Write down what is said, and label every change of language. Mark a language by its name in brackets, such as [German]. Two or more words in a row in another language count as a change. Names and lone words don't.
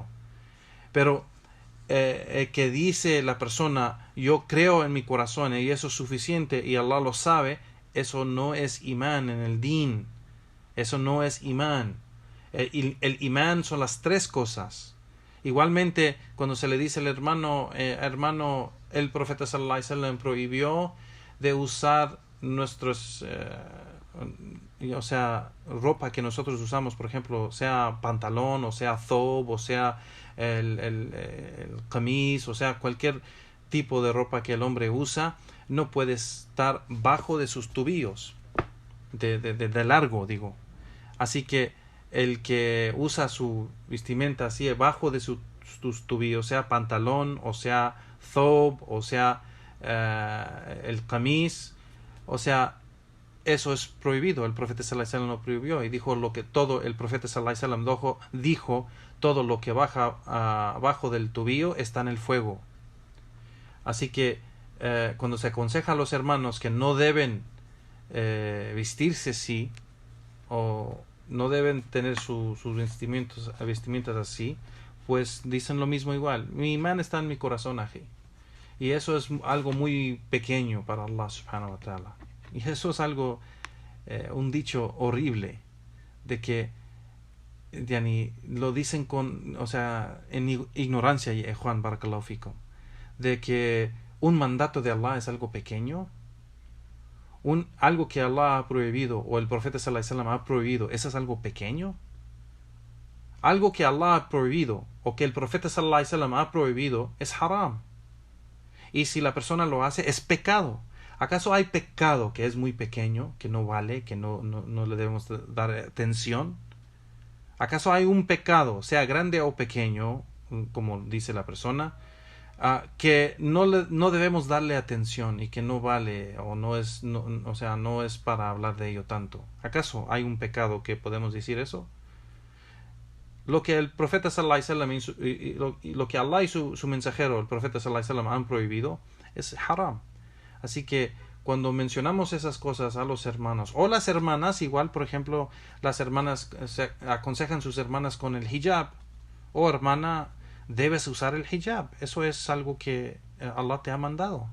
[Spanish] Pero que dice la persona, yo creo en mi corazón y eso es suficiente y Allah lo sabe, eso no es imán en el din. Eso no es imán. El imán son las tres cosas. Igualmente, cuando se le dice al hermano, el profeta [Arabic] صلى الله عليه وسلم [Spanish] prohibió de usar nuestros, o sea, ropa que nosotros usamos, por ejemplo, sea pantalón, o sea thob, o sea el camis, o sea cualquier tipo de ropa que el hombre usa, no puede estar bajo de sus tobillos, de largo, digo. Así que el que usa su vestimenta así debajo de sus tobillos, sea pantalón, o sea thob, o sea el camis, o sea, eso es prohibido. El profeta [Arabic] صلى الله عليه وسلم [Spanish] lo prohibió y dijo lo que todo, el profeta [Arabic] صلى الله عليه وسلم [Spanish] dijo, todo lo que baja abajo del tobillo está en el fuego. Así que cuando se aconseja a los hermanos que no deben vestirse así, o no deben tener sus vestimentas así, pues dicen lo mismo igual. Mi imán está en mi corazón, ají. Y eso es algo muy pequeño para Allah [Arabic] سبحانه وتعالى. [Spanish] Y eso es algo, un dicho horrible, de que yani, lo dicen con, o sea, en ignorancia, Juan [Arabic] بارك الله فيكم, [Spanish] de que un mandato de Allah es algo pequeño, algo que Allah ha prohibido o el profeta [Arabic] صلى الله عليه وسلم [Spanish] ha prohibido, ¿eso es algo pequeño? Algo que Allah ha prohibido o que el profeta [Arabic] صلى الله عليه وسلم [Spanish] ha prohibido es haram. Y si la persona lo hace, es pecado. ¿Acaso hay pecado que es muy pequeño, que no vale, que no le debemos dar atención? ¿Acaso hay un pecado, sea grande o pequeño, como dice la persona, que no debemos darle atención y que no vale o no es, o sea, no es para hablar de ello tanto? ¿Acaso hay un pecado que podemos decir eso? Lo que el profeta [Arabic] صلى الله عليه وسلم [Spanish] y lo que Allah y su mensajero, el profeta [Arabic] صلى الله عليه وسلم, [Spanish] han prohibido es haram. Así que cuando mencionamos esas cosas a los hermanos o las hermanas, igual, por ejemplo, las hermanas se aconsejan sus hermanas con el hijab, o hermana, debes usar el hijab, eso es algo que Allah te ha mandado.